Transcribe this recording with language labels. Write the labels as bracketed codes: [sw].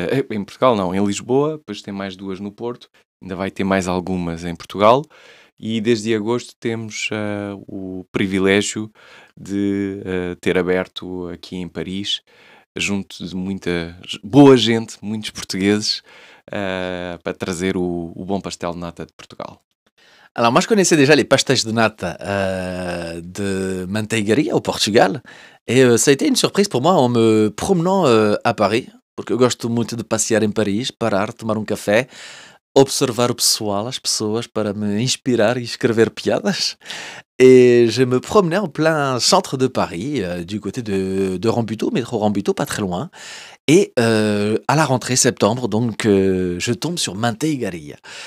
[pt] Em Portugal não, em Lisboa, depois tem mais 2 no Porto, ainda vai ter mais algumas em Portugal. E desde agosto temos o privilégio de ter aberto aqui em Paris, junto de muita boa gente, muitos portugueses, para trazer o bom pastel de nata de Portugal. [fr] Alors moi, je connaissais déjà les pastéis de nata de Manteigaria au Portugal. Et ça a été une surprise pour moi en me promenant à Paris. [pt] Porque eu gosto muito de passear em Paris, parar, tomar um café, observar o pessoal, as pessoas, para me inspirar e escrever piadas. [fr] Et je me promenais en plein centre de Paris, du côté de Rambuteau, métro Rambuteau, pas très loin. Et à la rentrée septembre, donc, je tombe sur Manteigaria.